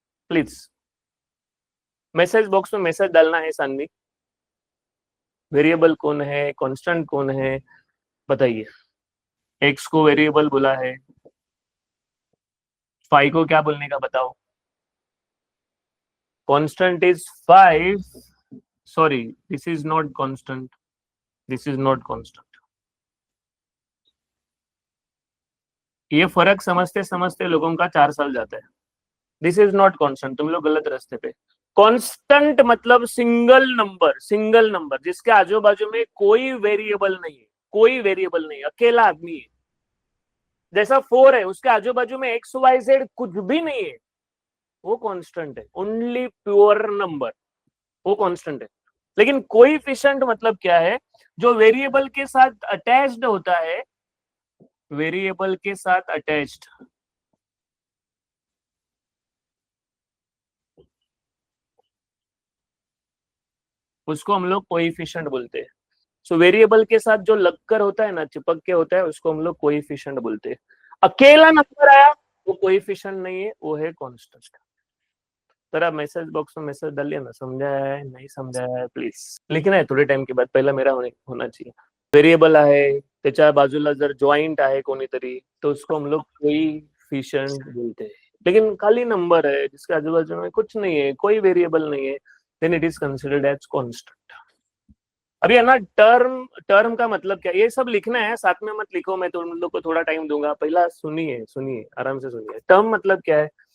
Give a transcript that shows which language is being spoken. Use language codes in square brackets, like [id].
[hi] Please message box में message डालना है सानवी। वेरिएबल कौन है, कांस्टेंट कौन है, बताइए। एक्स को वेरिएबल बोला है, फाइव को क्या बोलने का बताओ। [en] constant is 5. Sorry, this is not constant, this is not constant. [hi] ये फर्क समझते समझते लोगों का 4 साल जाता है। [en] this is not constant, [hi] तुम लोग गलत रास्ते पे। कांस्टेंट मतलब सिंगल नंबर जिसके आजू बाजू में कोई वेरिएबल नहीं है, कोई वेरिएबल नहीं, अकेला आदमी है। जैसा 4 है, उसके आजू बाजू में एक्स वाई जेड कुछ भी नहीं है, वो कांस्टेंट है। ओनली प्योर नंबर, वो कांस्टेंट है। लेकिन कोएफिशिएंट मतलब क्या है? जो वेरिएबल के साथ अटैच्ड होता है, वेरिएबल के साथ अटैच्ड, उसको हम लोग कोएफिशिएंट बोलते हैं। सो वेरिएबल के साथ जो लगकर होता है ना, चिपक के होता है, उसको हम लोग कोएफिशिएंट बोलते हैं। अकेला नंबर आया, वो कोएफिशिएंट नहीं है, वो है कांस्टेंट। जरा मैसेज बॉक्स में मैसेज डालिए ना, समझा है नहीं समझा है प्लीज लिखना है थोड़े टाइम के बाद, पहिला मेरा होना चाहिए। [mr] वेरिएबल आहे त्याच्या बाजूला जर जॉइंट आहे कोणीतरी, तो [hi] उसको हम लोग कोएफिशिएंट बोलते हैं। लेकिन खाली नंबर है जिसके आजू बाजू में कुछ नहीं है, कोई वेरिएबल नहीं है, [en] Then it is considered as constant. [hi] अभी है ना, टर्म टर्म का मतलब क्या, ये सब लिखना है, साथ में मत लिखो, मैं तुम लोग को थोड़ा टाइम दूंगा, पहला सुनिए सुनिए आराम से सुनिए। टर्म मतलब क्या है?